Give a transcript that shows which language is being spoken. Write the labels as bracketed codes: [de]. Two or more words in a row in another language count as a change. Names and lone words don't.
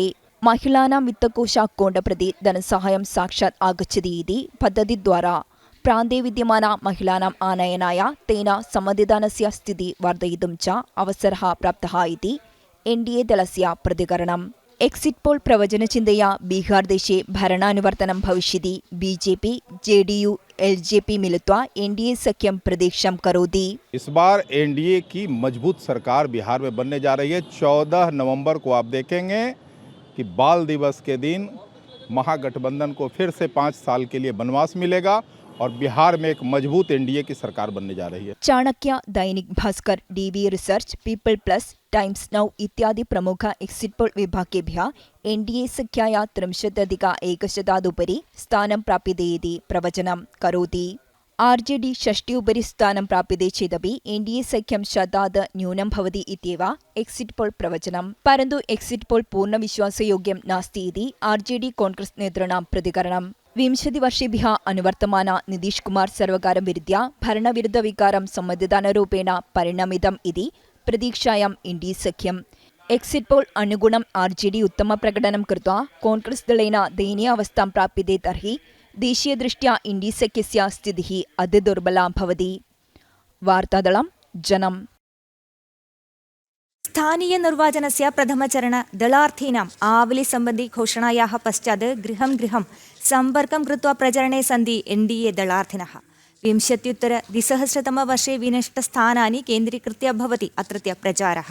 [sa] महिलानां वित्तकोश अकौण्ट् प्रति धनसहायं साक्षात् आगच्छति इति पद्धतिद्वारा प्रान्ते विद्यमान महिलानाम् आनयनाय तेन समधिदानस्य स्थितिः वर्धयितुं च अवसरः प्राप्तः इति NDA दलस्य प्रतिकरणम्। [en] exit poll [sa] प्रवचनचिन्तया बिहार देशे भरणानुवर्तनं भविष्यति। BJP JDU LJP मिलित्वा NDA सख्यं प्रतीक्षां करोति। [hi] इस बार NDA की मजबूत सरकार बिहार में बनने जा रही है। 14 नवंबर को आप देखेंगे कि बाल दिवस के दिन महागठबंधन को फिर से 5 साल के लिए वनवास मिलेगा और बिहार में एक मजबूत एनडीए की सरकार बनने जा रही है। [sa] चाणक्य, दैनिक भास्कर, DV रिसर्च, पीपल प्लस, ടൈംസ് നൗ ഇത്യാദി പ്രമുഖ [en] exit poll [sa] വിഭാഗേഭ്യः NDA सख्याय 30% സ്ഥാനം പ്രാപ്യതേതി പ്രവചനം കരോതി. RJD 60 സ്ഥാനം പ്രാപ്യते चेदपि NDA सख्यं शतात् न्यूनं भवति इत्येव [en] exit poll [sa] प्रवचनं. परन्तु [en] exit poll [sa] पूर्णविश्वासयोग्यं नास्ति इति RJD कांग्रेस् नेतॄणां प्रतिकरणम्. 20 वर्षेभ्यः अनुवर्तमान नितीश कुमार सर्वकारं विरुध्य भरणविरुद्धविकारं सമ്മതിദാനരൂപേണ പരിണമിതम् इति प्रतीक्षायाम् NDA सख्यम्. [en] exit poll [sa] अनुगुणं RJD उत्तमप्रकटनं कृत्वा कांग्रेस् दलेन दयनीयावस्थां प्राप्यते तर्हि ദേശീയദൃഷ്ട്യാ ഇന്ത്യ സഖ്യസ്യ സ്ഥിതിഃ അതിദുർബലാ ഭവതി. വാർത്താദളം ജനം. स्थानीय निर्वाचनस्य प्रथमचरण दलार्थीनाम् आवली सम्बन्धी घोषणायाः पश्चात् गृहं गृहं सम्पर्कं कृत्वा प्रचरणे सन्ति NDA दलार्थिनः. 20-द्विसहस्रतमवर्षे विनष्टस्थानानि केन्द्रीकृत्य भवति अत्रत्य प्रचारः.